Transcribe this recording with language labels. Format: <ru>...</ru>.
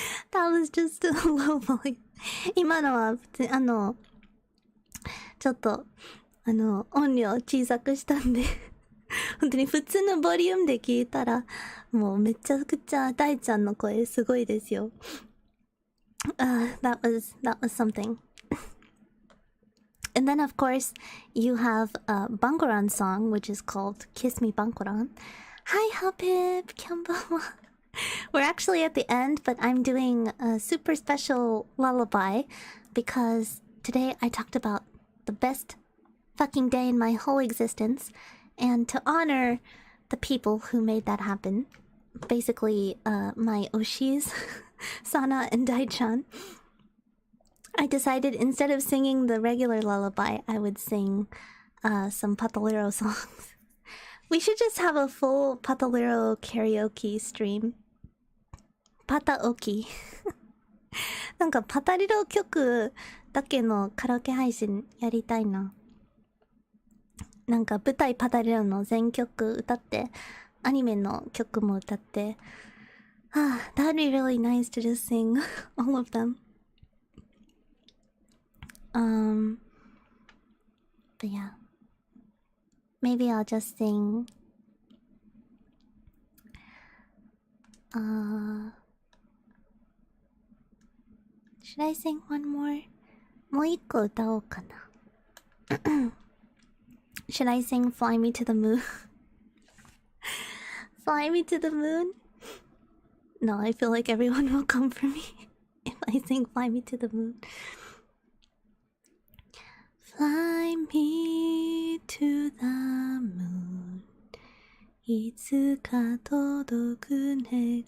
<en>That was just a low volume.</en> <ja>今のはちょっと音量小さくしたんで本当に普通のボリュームで聞いたらもうめちゃくちゃ大ちゃんの声すごいですよ。</ja> <en>That was something. And then of course you have a Bangoran song which is called Kiss Me Bangoran. Hi Hapip, Kyanbanwa. We're actually at the end, but I'm doing a super special lullaby because today I talked about the best fucking day in my whole existence, and to honor the people who made that happen, basically my Oshis, Sana and Dai-chan, I decided instead of singing the regular lullaby, I would sing some Patalero songs. We should just have a full Patalero karaoke stream. Pataoki.</en> <ja>なんかパタリロ曲だけのカラオケ配信やりたいな。なんか舞台パタリロの全曲歌って、アニメの曲も歌って、</ja> <en>that'd be really nice to just sing all of them. But yeah. Maybe I'll just sing should I sing one more?</en> <ja>もう一個歌おうかな。</ja> <en>Should I sing Fly Me to the Moon? Fly Me to the Moon? No, I feel like everyone will come for me if I sing Fly Me to the Moon. Fly me to the moon</en> <ja>いつか届く願</ja>